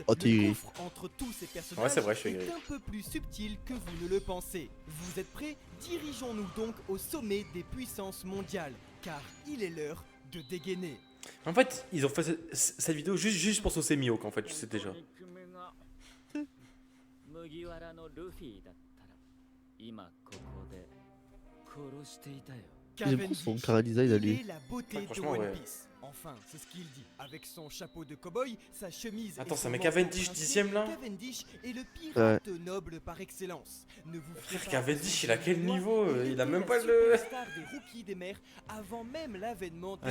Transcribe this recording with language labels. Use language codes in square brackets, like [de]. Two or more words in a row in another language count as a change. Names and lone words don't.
[fr] Oh, le t'es gris. gouffre entre tous ces personnages Ouais, c'est vrai, je suis est gris. un peu plus subtil que vous ne le pensez. Vous êtes prêts? Dirigeons-nous donc au sommet des puissances mondiales, car il est l'heure de dégainer. En fait, ils ont fait cette vidéo juste pour saucer Mihawk, en fait, tu sais déjà. [ja] 麦わらのルフィだったら今ここで殺していたよ。 [fr] J'aime trop son Cavendish, cara design à il lui. est la beauté Ouais, de franchement, One ouais. Piece. Enfin, c'est ce qu'il dit. Avec son chapeau de cow-boy, sa chemise. Attends, et ça son met manteau Cavendish princier, 10ème là? Cavendish est le pirate noble par excellence. Ne vous fiez Frère, pas Cavendish, à il a son quel noir, niveau? Il a était même la pas le. superstar des rookies des mers avant même l'avènement de